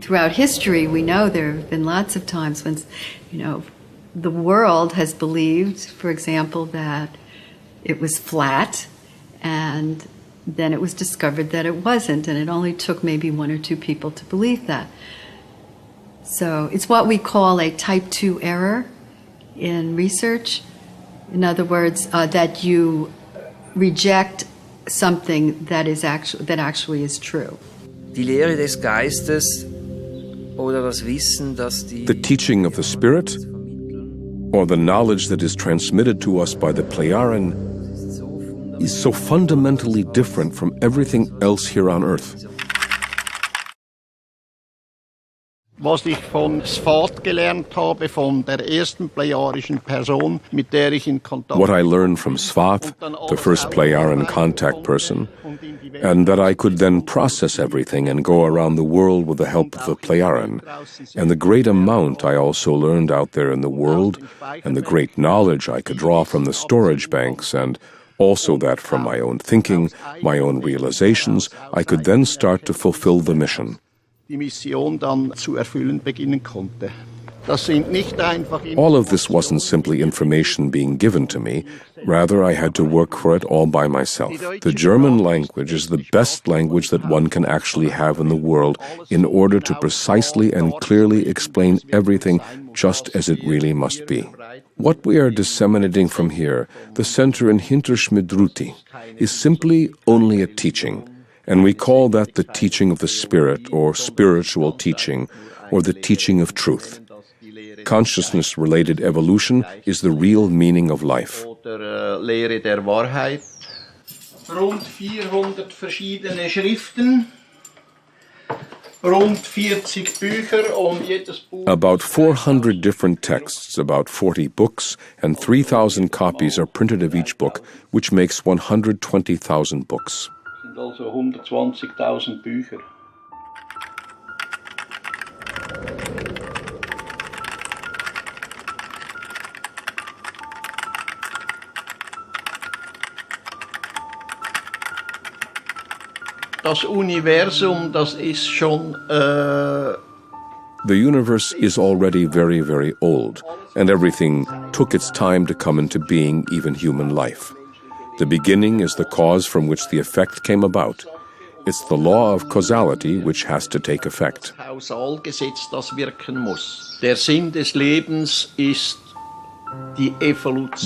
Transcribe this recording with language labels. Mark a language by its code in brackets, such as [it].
[en] Throughout history, we know there have been lots of times when, the world has believed, for example, that it was flat, and then it was discovered that it wasn't, and it only took maybe 1 or 2 people to believe that. So it's what we call a type 2 error in research. In other words, that you reject something that actually is true. [de] Die Lehre des Geistes oder das Wissen, dass die [en] The teaching of the Spirit, or the knowledge that is transmitted to us by the Plejaren, is so fundamentally different from everything else here on Earth. [de] Was ich von CETTE gelernt habe, von der ersten plejadischen Person, mit der ich in Kontakt. [en] What I learned from CETTE, the first Plejaran contact person, and that I could then process everything and go around the world with the help of the Plejaran, and the great amount I also learned out there in the world, and the great knowledge I could draw from the storage banks, and also that from my own thinking, my own realizations, I could then start to fulfill the mission. [de] Die Mission dann zu erfüllen beginnen konnte. Das sind nicht einfach. [en] All of this wasn't simply information being given to me, rather I had to work for it all by myself. The German language is the best language that one can actually have in the world in order to precisely and clearly explain everything just as it really must be. What we are disseminating from here, the center in Hinterschmidruti, is simply only a teaching. And we call that the teaching of the Spirit, or spiritual teaching, or the teaching of truth. Consciousness-related evolution is the real meaning of life. [de] Oder Lehre der Wahrheit. Rund 400 verschiedene Schriften, rund 40 Bücher und jedes Buch. [en] About 400 different texts, about 40 books, and 3,000 copies are printed of each book, which makes 120,000 books. [de] Also 120.000 Bücher. Das Universum, das ist schon. [en] The universe is already very, very old, and everything took its time to come into being, even human life. The beginning is the cause from which the effect came about. It's the law of causality which has to take effect. [de] Kausalgesetz, das wirken muss. Der Sinn des Lebens ist die Evolution.